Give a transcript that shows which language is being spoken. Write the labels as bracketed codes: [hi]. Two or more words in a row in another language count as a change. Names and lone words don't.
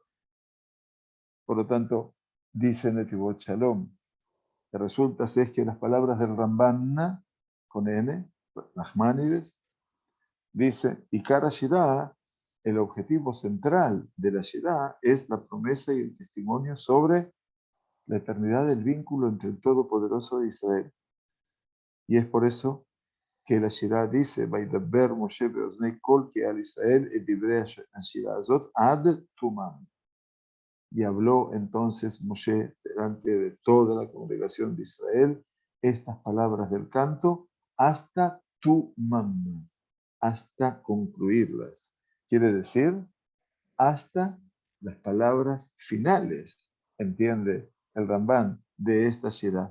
[es] Por lo tanto, dice Netibot Shalom, que resulta es que las palabras del Ramban con N, Nachmanides, dice, y Kara Shirah, el objetivo central de la Shirah es la promesa y el testimonio sobre la eternidad del vínculo entre el Todopoderoso e Israel. Y es por eso que la Shirah dice, [he] וידבר משה באזני כל קהל ישראל את דברי השירה הזאת עד תמם. [es] Y habló entonces Moshe delante de toda la congregación de Israel estas palabras del canto hasta tumam, hasta concluirlas. Quiere decir, hasta las palabras finales, entiende el Rambán, de esta Shirah.